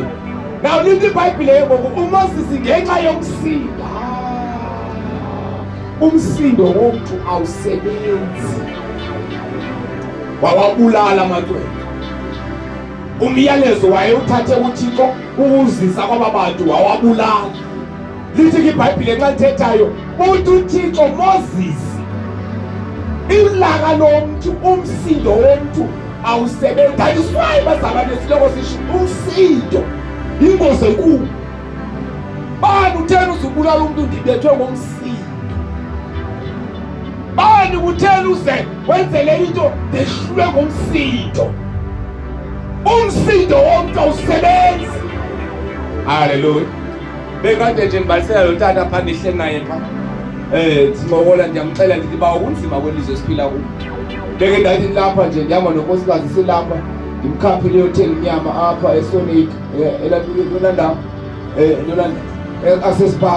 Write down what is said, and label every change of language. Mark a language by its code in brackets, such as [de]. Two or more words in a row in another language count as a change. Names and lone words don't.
[xh] Now lithi iBhayibhile ngoku uMoses ngenxa yomsindo, umsindo womuntu awusebenzi, wawabulala amaxhwele. Umyalezo wayewuthathe uThixo ukuzisa kwaba bantu wawabulala. Lithi iBhayibhile nxa lithethayo uthi uThixo Moses, ilaka lomuntu, umsindo womuntu awusebenzi. [en] That is why [xh] bazalwane siloko sisho umsindo ingozi enkulu. Bani utheni uzubulala umuntu ndibethwe ngomsindo? Bani utheni uze wenzele into ndehlulwe ngomsindo? Umsindo womuntu awusebenzi. Haleluya. Bekade nje ngibalisela lo tata pha nihle naye pha. Simokola ndiyamxela ndithi ba kunzima kwelizwe siphila kulo. Beke ndathi lapha nje ndihamba nonkosikazi silapha, ndimkhaphe le hotel inyama apha eSonic elandula Yolanda Access Park.